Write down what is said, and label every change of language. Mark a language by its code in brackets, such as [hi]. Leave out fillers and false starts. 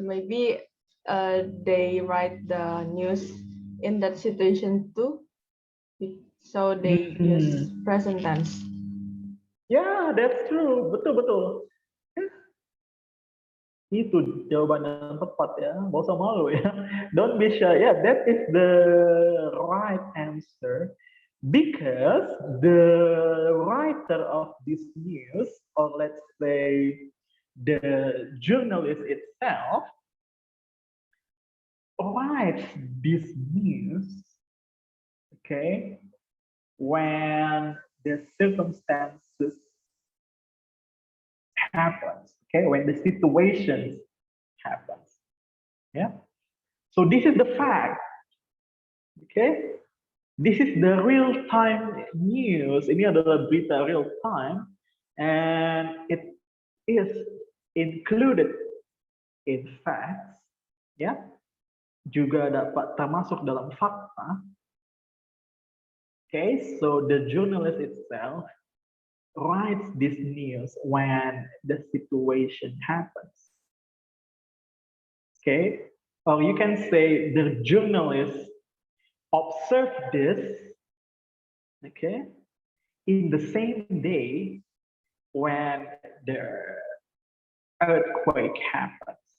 [en] Maybe they write the news in that situation too. so they use present tense. Yeah, that's true. [id] Betul. Itu jawaban yang tepat ya. Gak usah malu ya. [en] Don't be shy. Yeah, that is the right answer. Because the writer of this news, or let's say the journalist itself, writes this news, okay, when the circumstances happens, okay, when the situation happens. Yeah. So this is the fact. Okay. This is the real-time news. [id] Ini adalah berita [en] real time, and it is included in facts. Ya. [id] Juga dapat termasuk dalam fakta. [en] Okay. So the journalist itself writes this news when the situation happens. Okay, or you can say the journalist observed this, okay, in the same day when the earthquake happens.